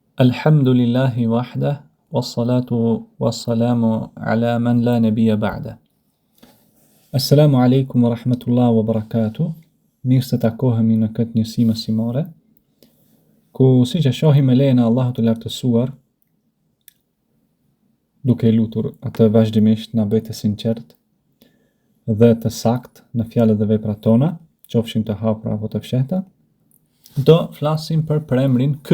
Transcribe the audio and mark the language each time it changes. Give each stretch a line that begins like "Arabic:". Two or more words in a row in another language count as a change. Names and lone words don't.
Arabic: الحمد لله وحده، والصلاة والسلام على من لا نبي بعده. السلام عليكم ورحمة الله وبركاته.
Albanian: Mirë se takohemi në këtë njësi mësimore, ku si që shohim e lejnë Allahu të lartësuar, duke lutur atë vazhdimisht na bëjë të sinqert dhe të sakt në fjalët dhe veprat tona, qofshin të hapura apo të fshehta, do flasim për përemrin kë.